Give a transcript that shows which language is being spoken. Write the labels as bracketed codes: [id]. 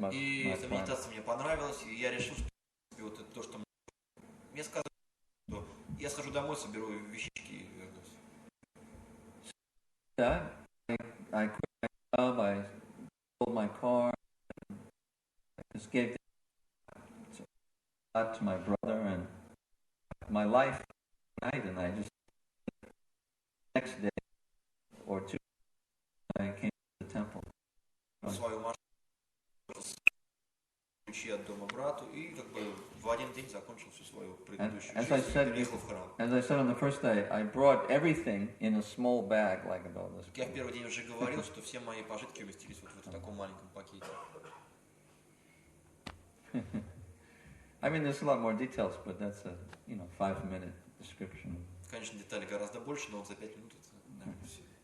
[ru] И эта медитация мне понравилась, и я решил, что вот это то, что мне сказали, что я схожу домой, соберу вещички и вернусь. [en] Yeah, I quit my job, I sold my car, I just gave that to my brother, and my life died, and I just, next day or two, I came to the temple. [ru] Свою машину, ключи от дома брату, и как бы в один день закончил всю свою предыдущую жизнь и переехал в храм. [en] As I said on the first day, I brought everything in a small bag, like about this. [ru] Я в первый день уже говорил, что все мои пожитки уместились вот в таком маленьком пакете. [en] I mean, there's a lot more details, but that's a 5-minute description. [ru] Конечно, деталей гораздо больше, но вот за 5 минут это, наверное, все.